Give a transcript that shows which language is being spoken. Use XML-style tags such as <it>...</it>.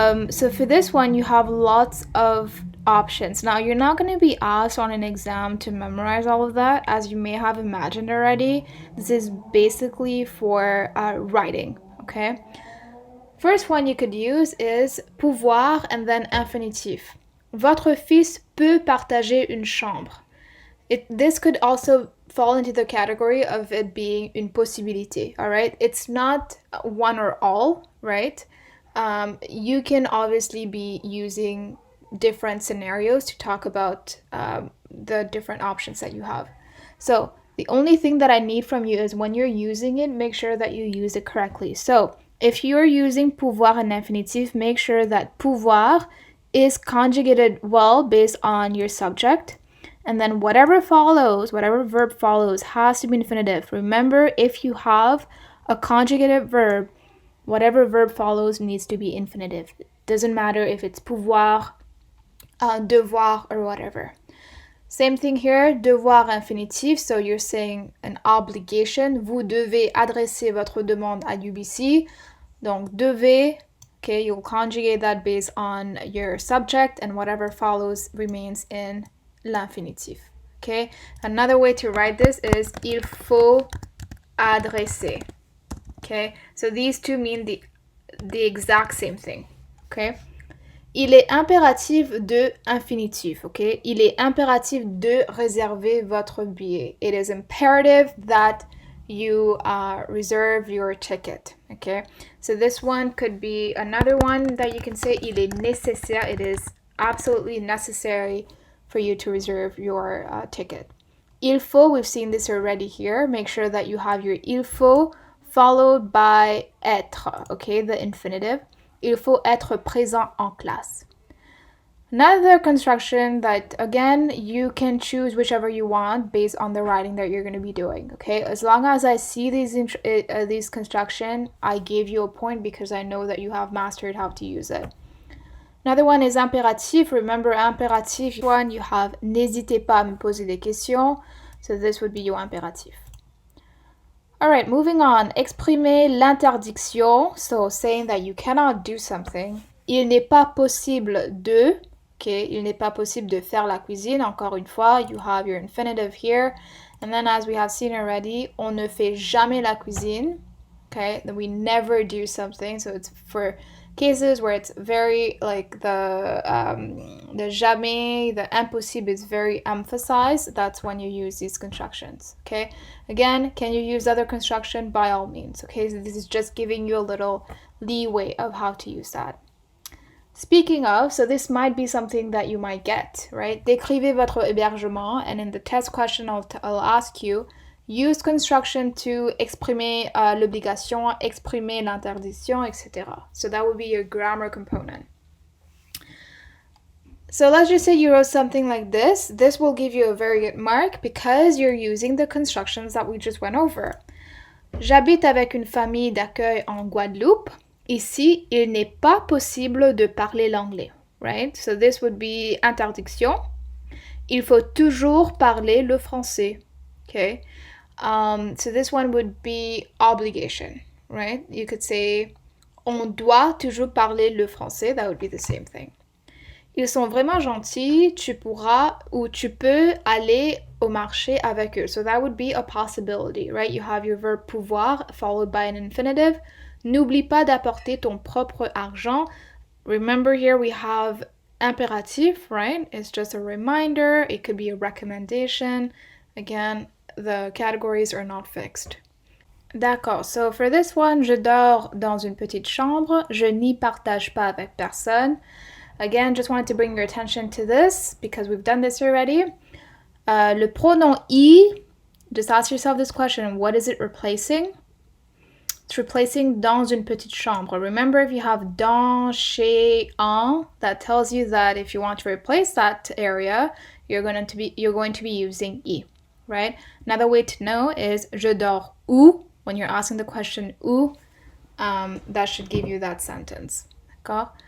<en>So for this one, you have lots of options. Now, you're not going to be asked on an exam to memorize all of that, as you may have imagined already. This is basically for writing, okay? First one you could use is pouvoir and then infinitif.</en> <fr>Votre fils peut partager une chambre.</fr> <en>This could also fall into the category of it being</en> <fr>une possibilité,</fr> <en>all right? It's not one or all, right? You can obviously be using different scenarios to talk about the different options that you have. So the only thing that I need from you is when you're using it, make sure that you use it correctly. So if you're using pouvoir and infinitif, make sure that pouvoir is conjugated well based on your subject. And then whatever follows, whatever verb follows, has to be infinitive. Remember, if you have a conjugative verb, whatever verb follows needs to be infinitive. Doesn't matter if it's pouvoir, devoir, or whatever. Same thing here, devoir infinitif. So you're saying an obligation.</en> <fr>Vous devez adresser votre demande à UBC. Donc, devez,</fr> <en>okay, you'll conjugate that based on your subject, and whatever follows remains in l'infinitif. Okay, another way to write this is</en> <fr>il faut adresser.</fr> <en>Okay, so these two mean the exact same thing.</en> <fr>Okay, il est impératif de infinitif. Okay, il est impératif de réserver votre billet.</fr> <en>It is imperative that you reserve your ticket. Okay, so this one could be another one that you can say</en> <fr>il est nécessaire.</fr> <en>It is absolutely necessary for you to reserve your ticket. Il faut, we've seen this already here. Make sure that you have your il faut followed by être, okay, the infinitive.</en> <fr>Il faut être présent en classe.</fr> <en>Another construction that, again, you can choose whichever you want based on the writing that you're going to be doing, okay? As long as I see these construction, I gave you a point because I know that you have mastered how to use it. Another one is impératif.</en> <fr>Remember, impératif,</fr> <en>one, you have</en> <fr>n'hésitez pas à me poser des questions.</fr> <en>So this would be your impératif. All right, moving on.</en> <fr>Exprimer l'interdiction.</fr> <en>So saying that you cannot do something.</en> <fr>Il n'est pas possible de. Okay, il n'est pas possible de faire la cuisine. Encore une fois,</fr> <en>you have your infinitive here. And then as we have seen already,</en> <fr>on ne fait jamais la cuisine.</fr> <en>Okay, that we never do something. So it's for cases where it's very like the jamais, the impossible is very emphasized. That's when you use these constructions. Okay, again, can you use other construction? By all means. Okay, so this is just giving you a little leeway of how to use that. Speaking of, so this might be something that you might get, right?</en> <fr>Décrivez votre hébergement,</fr> <en>and in the test question I'll ask you, use construction to</en> <fr>exprimer l'obligation, exprimer l'interdiction,</fr> <en>etc. So that would be your grammar component. So let's just say you wrote something like this. This will give you a very good mark because you're using the constructions that we just went over.</en> <fr>J'habite avec une famille d'accueil en Guadeloupe. Ici, il n'est pas possible de parler l'anglais, right?</fr> <en>So this would be interdiction.</en> <fr>Il faut toujours parler le français, okay?</fr> <en>So this one would be obligation, right? You could say,</en> <fr>on doit toujours parler le français.</fr> <en>That would be the same thing.</en> <fr>Ils sont vraiment gentils, tu pourras ou tu peux aller au marché avec eux.</fr> <en>So that would be a possibility, right? You have your verb pouvoir followed by an infinitive.</en> <fr>N'oublie pas d'apporter ton propre argent.</fr> <en>Remember here we have impératif, right? It's just a reminder. It could be a recommendation. Again, the categories are not fixed.</en> <fr>D'accord,</fr> <en>so for this one,</en> <fr>je dors dans une petite chambre. Je n'y partage pas avec personne.</fr> <en>Again, just wanted to bring your attention to this because we've done this already. Le pronom I, just ask yourself this question, what is it replacing? It's replacing</en> <fr>dans une petite chambre.</fr> <en>Remember, if you have dans, chez, en, that tells you that if you want to replace that area, you're going to be using I, right? Another way to know is</en> <fr>je dors où,</fr> <en>when you're asking the question où, that should give you that sentence.</en> <fr>D'accord?</fr>